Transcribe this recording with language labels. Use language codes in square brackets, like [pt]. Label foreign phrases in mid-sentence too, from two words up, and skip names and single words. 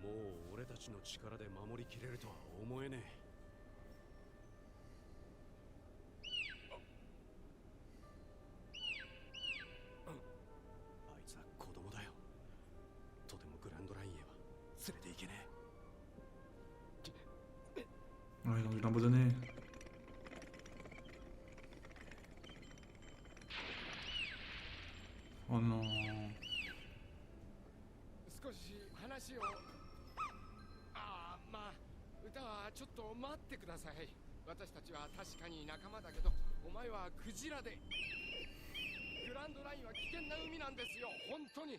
[ja] もう俺たちの力で守りきれるとは思えねえ。あいつは子供だよ。とてもグランドラインへは連れていけねえ。 [fr] Ouais, ils ont dû l'abandonner. Oh non. [ja] 少し話を。ああまあ歌はちょっと待ってください。私たちは確かに仲間だけどお前はクジラで。グランドラインは危険な海なんですよ本当に。